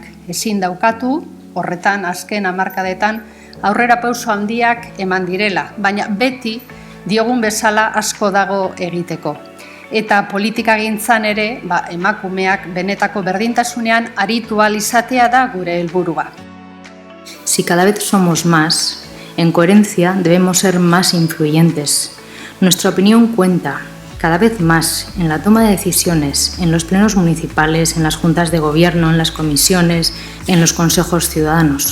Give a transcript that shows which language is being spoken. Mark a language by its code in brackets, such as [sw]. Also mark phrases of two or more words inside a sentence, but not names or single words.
[eu] Ezin daukatu, horretan azken hamarkadetan aurrera pauso handiak eman direla, baina beti diogun bezala asko dago egiteko. Eta politikagintzan ere, emakumeak benetako berdintasunean aritu ahal izatea da gure helburua. [es] Si cada vez somos más, en coherencia debemos ser más influyentes. Nuestra opinión cuenta cada vez más en la toma de decisiones, en los plenos municipales, en las juntas de gobierno, en las comisiones, en los consejos ciudadanos.